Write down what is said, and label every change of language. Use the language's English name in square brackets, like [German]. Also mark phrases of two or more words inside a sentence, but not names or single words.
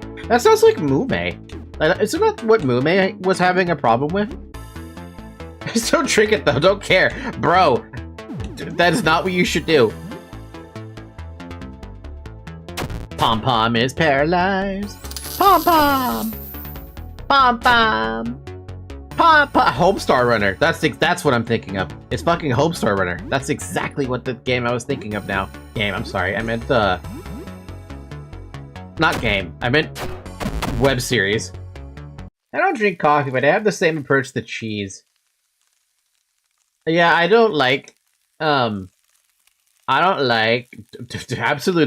[English] That sounds like Mume. Isn't that what Mume was having a problem with? Just don't drink it though, don't care. Bro, that is not what you should do. Pom-Pom is paralyzed. Pom-Pom! Pom-Pom! Pom-Pom! Homestar Runner. That's what I'm thinking of. It's fucking Homestar Runner. That's exactly what the game I was thinking of now. Game, I'm sorry. I meant not game. I meant web series. I don't drink coffee, but I have the same approach to cheese. Yeah, I don't like absolute.